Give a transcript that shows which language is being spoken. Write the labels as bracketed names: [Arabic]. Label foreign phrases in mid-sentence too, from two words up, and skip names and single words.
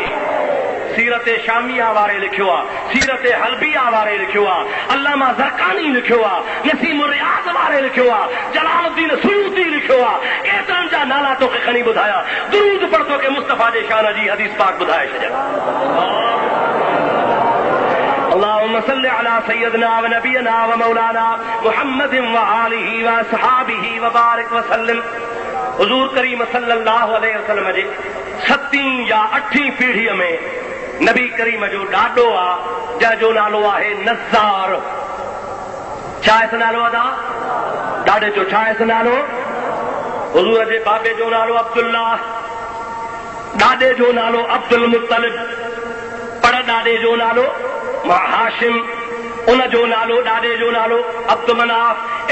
[Sindhi] सीरत शामिया वारे लिखियो आहे, सीरत हलबिया वारे लिखियो आहे, अल्लामा ज़रकानी लिखियो आहे, नसीम रियाज़ वारे लिखियो आहे, जलालुद्दीन सुयूती लिखियो आहे। केतिरनि जा नाला तोखे खणी ॿुधाया, दुरूद पढ़ तोखे मुस्तफ़ा जे शान जी हदीस पाक ॿुधाए छॾिया। [Arabic] اللهم صل على سيدنا ونبينا ومولانا محمد وآله وأصحابه وبارك وسلم. [Sindhi] हुजूर करीम [Arabic] صلى الله عليه وسلم [Sindhi] जे 7वीं या 8वीं पीढ़ीअ में नबी करीम जो ॾाॾो आहे, जंहिंजो नालो आहे नज़ार। छा आहे नालो अदा? ॾाॾे जो छा आहे नालो? हुजूर जे बाबे जो नालो अब्दुल्ला, ॾाॾे जो नालो अब्दुल मुत्तलिब, पर ॾाॾे जो नालो हाशिम, उन जो नालो ॾाॾे जो नालो अब्दु मनाफ।